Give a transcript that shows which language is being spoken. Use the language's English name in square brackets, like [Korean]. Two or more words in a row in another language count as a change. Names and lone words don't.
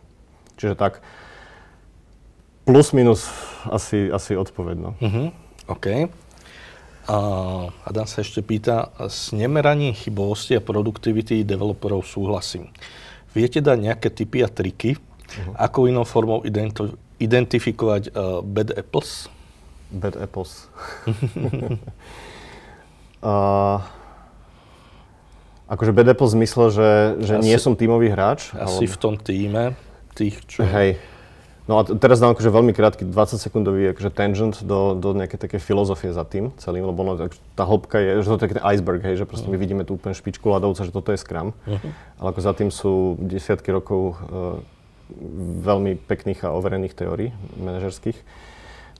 [Slovak] Čiže tak, plus minus asi odpovedno. OK. Adam sa ešte pýta, s nemeraním chybovosti a produktivity developerov súhlasím. Viete dať nejaké tipy a triky, ako inou formou identifikovať [English] bad apples? Bad apples. [Slovak] Akože [English] bad apples [Slovak] v zmysle, že nie som tímový hráč? Asi v tom tíme tých, čo... Hej. No a teraz dám akože veľmi krátky 20-sekundový akože tangent do nejakej také filozofie za tým celým, lebo tá hĺbka je, že to je taký iceberg, hej, že proste my vidíme tú úplne špičku ľadovca, že toto je Scrum, ale ako za tým sú desiatky rokov veľmi pekných a overených teórií manažerských.